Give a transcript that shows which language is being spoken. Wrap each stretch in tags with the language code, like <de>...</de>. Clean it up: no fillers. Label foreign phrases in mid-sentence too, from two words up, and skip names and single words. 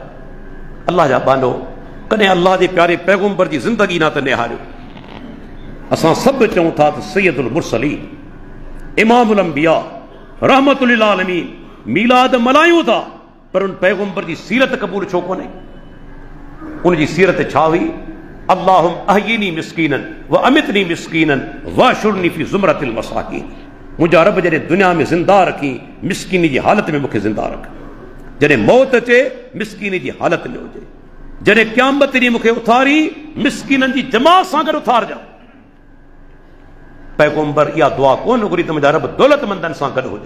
<sd>अल्लाह जा बानो, कॾहिं अल्लाह जे प्यारे पैगम्बर जी ज़िंदगी न त निहारियो। असां सभु चऊं था त</sd> <ar>سيد المرسلين, إمام الأنبياء, رحمة للعالمين,</ar> <sd>मीलाद मल्हायूं था, पर उन पैगम्बर जी सीरत क़बूल छो कोन्हे? उनजी सीरत छा हुई?</sd> <ar>اللهم أحيني مسكينا وأمتني مسكينا واحشرني في زمرة المساكين.</ar> <sd>मुंहिंजा रब जॾहिं दुनिया में ज़िंदा रखी, मिस्कीनी जी हालत में मूंखे ज़िंदा रख। जॾहिं मौत अचे, मिस्कीनी जी हालत में हुजे। जॾहिं क़यामत ॾींहुं मूंखे उथारी, मिस्कीननि जी जमात सां गॾु उथारजा। पैगम्बर इहा दुआ कोन घुरी त मुंहिंजा रब दौलतमंदनि सां गॾु हुजा।</sd>